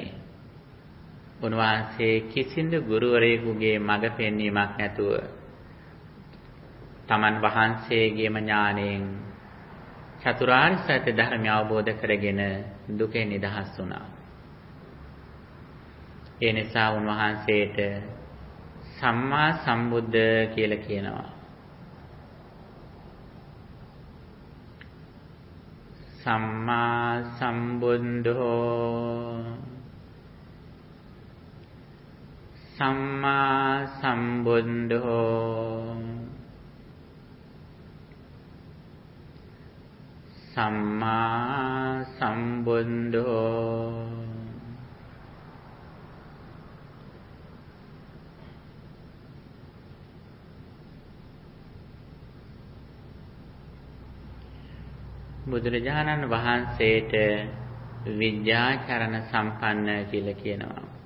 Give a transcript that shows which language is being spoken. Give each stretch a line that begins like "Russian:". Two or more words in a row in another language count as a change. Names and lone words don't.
Sinhala: උන්වහන්සේ කිසිදු ගුරුවරයෙකුගේ මඟ පෙන්වීමක් නැතුව තමන් වහන්සේගේම ඥාණයෙන් චතුරාර්ය සත්‍ය ධර්මය අවබෝධ කරගෙන දුකෙන් නිදහස් වුණා. ඒ නිසා උන්වහන්සේට
Pali: සම්මා සම්බුද්ධ
Sinhala: කියලා කියනවා.
Pali: සම්මා සම්බුද්ධෝ සම්මා සම්බුද්ධෝ සම්මා සම්බුද්ධෝ
Sinhala: බුදුරජාණන් වහන්සේට විද්‍යාචරණ සම්පන්න කියලා කියනවා.